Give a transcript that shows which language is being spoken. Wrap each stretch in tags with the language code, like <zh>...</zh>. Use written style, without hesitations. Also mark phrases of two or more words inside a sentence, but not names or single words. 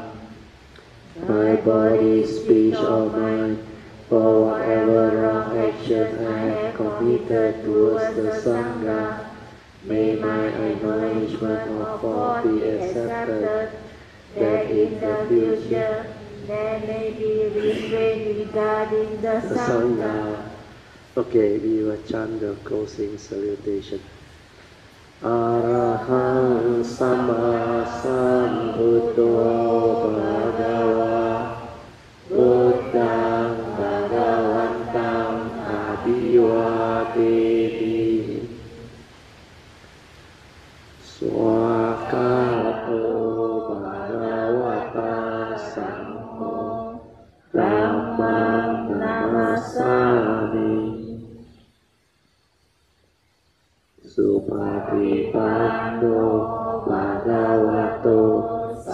<en>My body, speech, or mind, for whatever wrong action I have committed towards the Sangha, may my acknowledgement of fault be accepted, that in the future there may be restraint regarding the Sangha. Okay, we will chant the closing salutation.</en> <pi>Arahang Sama Sambuddho Bhagava Buddhang Bhagavantang Abhivademi Swakato Bhagavata Sangho Dhammang Namasami Supatipanno Bhagavato</pi>